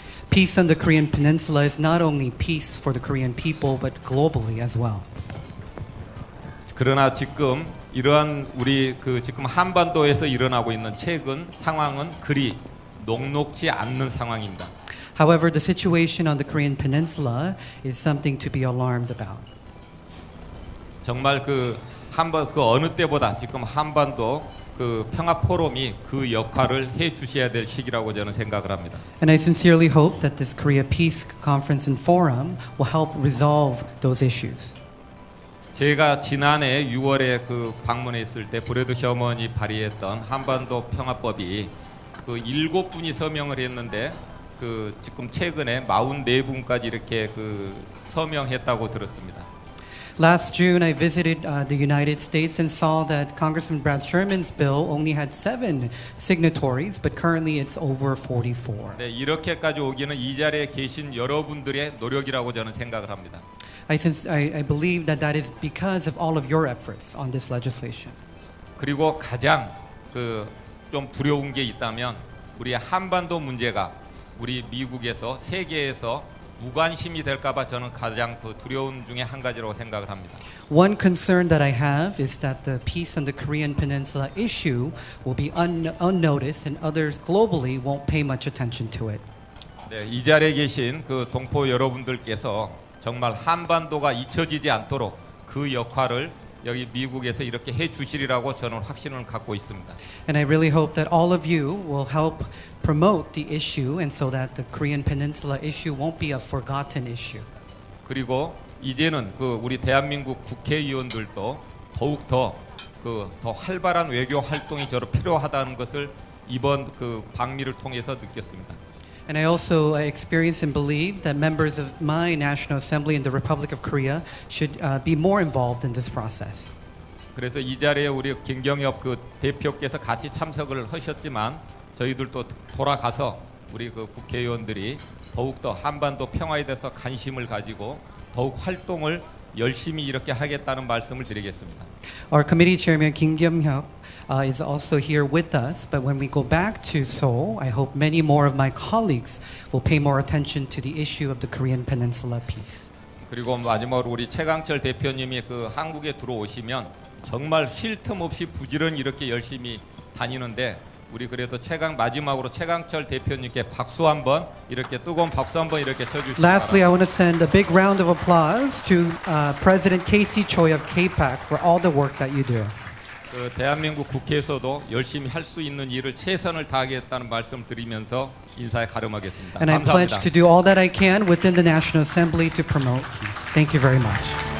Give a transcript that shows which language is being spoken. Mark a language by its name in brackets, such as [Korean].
[English] Peace on the Korean Peninsula is not only peace for the Korean people but globally as well. [Korean] 그러나 지금 이러한 우리 그 지금 한반도에서 일어나고 있는 최근 상황은 그리 녹록지 않는 상황입니다. [English] However, the situation on the Korean Peninsula is something to be alarmed about. [Korean] 정말 그 어느 때보다 지금 한반도 그 평화 포럼이 그 역할을 해 주셔야 될 시기라고 저는 생각을 합니다. [English] And I sincerely hope that this Korea Peace Conference and Forum will help resolve those issues. [Korean] 제가 지난해 6월에 그 방문했을 때 브래드 셔먼이 발의했던 한반도 평화법이 그 7분이 서명을 했는데 그 지금 최근에 44분까지 이렇게 그 서명했다고 들었습니다. [English] Last June, I visited the United States and saw that Congressman Brad Sherman's bill only had 7 signatories, but currently it's over 44. [Korean] 네, 이렇게까지 오기는 이 자리에 계신 여러분들의 노력이라고 저는 생각을 합니다. [English] I believe that is because of all of your efforts on this legislation. [Korean] 그리고 가장 그 좀 두려운 게 있다면 우리 한반도 문제가 우리 미국에서 세계에서 무관심이 될까봐 저는 가장 그 두려운 중에 한 가지라고 생각을 합니다. [English] One concern that I have is that the peace on the Korean Peninsula issue will be unnoticed and others globally won't pay much attention to it. [Korean] 네, 이 자리에 계신 그 동포 여러분들께서 정말 한반도가 잊혀지지 않도록 그 역할을 여기 미국에서 이렇게 해 주시리라고 저는 확신을 갖고 있습니다. [English] And I really hope that all of you will help promote the issue and so that the Korean Peninsula issue won't be a forgotten issue. [Korean] 그리고 이제는 그 우리 대한민국 국회의원들도 더욱 더 활발한 외교 활동이 저로 필요하다는 것을 이번 그 방미를 통해서 느꼈습니다. [English] And I also experience and believe that members of my National Assembly in the Republic of Korea should be more involved in this process. [Korean] 그래서 이 자리에 우리 김경엽 그 대표께서 같이 참석을 하셨지만 저희들도 돌아가서 우리 그 국회의원들이 더욱 더 한반도 평화에 대해서 관심을 가지고 더욱 활동을 열심히 이렇게 하겠다는 말씀을 드리겠습니다. [English] Our committee chairman Kyunghyup is also here with us, but when we go back to Seoul, I hope many more of my colleagues will pay more attention to the issue of the Korean Peninsula peace. [Korean] 그리고 마지막으로 우리 최강철 대표님이 그 한국에 들어오시면 정말 쉴 틈 없이 부지런히 이렇게 열심히 다니는데 우리 그래도 마지막으로 최강철 대표님께 박수 한번 이렇게 뜨거운 박수 한번 이렇게 쳐주시기 바랍니다. [English] Lastly, I want to send a big round of applause to President Casey Choi of KPAC for all the work that you do. [Korean] 그 대한민국 국회에서도 열심히 할 수 있는 일을 최선을 다하겠다는 말씀 드리면서 인사에 가름하겠습니다. [English] And I pledge to do all that I can within the National Assembly to promote peace. Thank you very much.